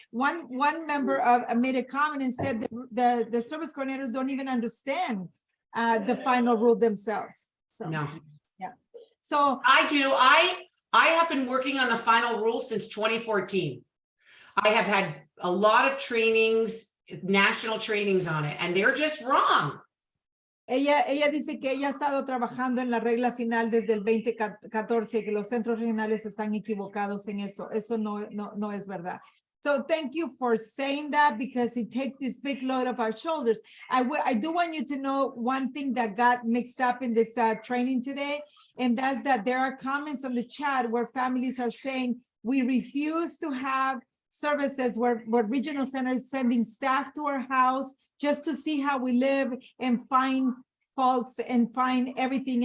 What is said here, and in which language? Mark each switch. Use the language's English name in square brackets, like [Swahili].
[English] One member made a comment and said the service coordinators don't even understand the final rule themselves. So, No, yeah. So I do. I have been working on the final rule since 2014. I have had a lot of trainings, national trainings on it, and they're just wrong. [Spanish] ella dice que ella ha estado trabajando en la regla final desde el 2014, que los centros regionales están equivocados en eso. Eso no es verdad. [English] So thank you for saying that, because it takes this big load off our shoulders. I do want you to know one thing that got mixed up in this training today, and that's that there are comments on the chat where families are saying, we refuse to have services where regional centers sending staff to our house just to see how we live and find faults and find everything.